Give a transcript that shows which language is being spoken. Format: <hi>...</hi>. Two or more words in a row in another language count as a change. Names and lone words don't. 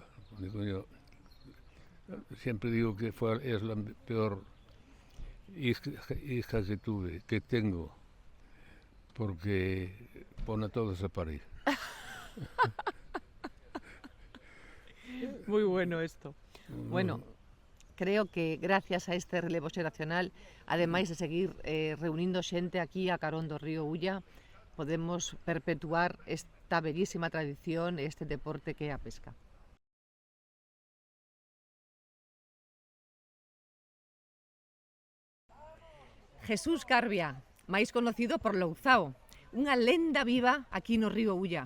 <es>Digo yo, siempre digo que es la peor hija que tengo, porque pone a todos a parir. Muy bueno esto. Bueno, creo que gracias a este relevo</es> <gl>xeracional, ademais de seguir reunindo xente aquí a carón do río Ulla, podemos perpetuar esta bellísima tradición, este deporte que é a pesca. Jesús Carbia, máis conocido por Louzao, unha lenda viva aquí no río Ulla.</gl>